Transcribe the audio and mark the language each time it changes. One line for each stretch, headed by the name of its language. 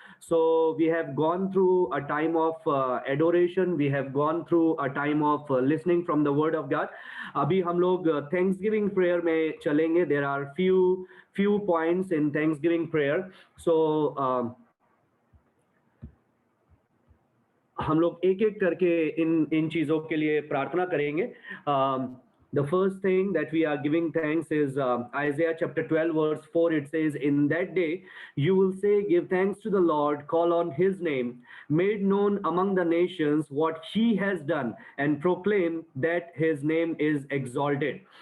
English: So we have gone through a time of adoration. We have gone through a time of listening from the word of God.
Hindi: अभी हम लोग Thanksgiving prayer में चलेंगे.
English: There are few points in Thanksgiving prayer.
Hindi: So हम लोग एक एक करके इन चीजों के लिए प्रार्थना करेंगे.
English: The first thing that we are giving thanks is Isaiah chapter 12 verse 4. It says, in that day you will say, give thanks to the Lord, call on his name, made known among the nations what he has done, and proclaim that his name is exalted.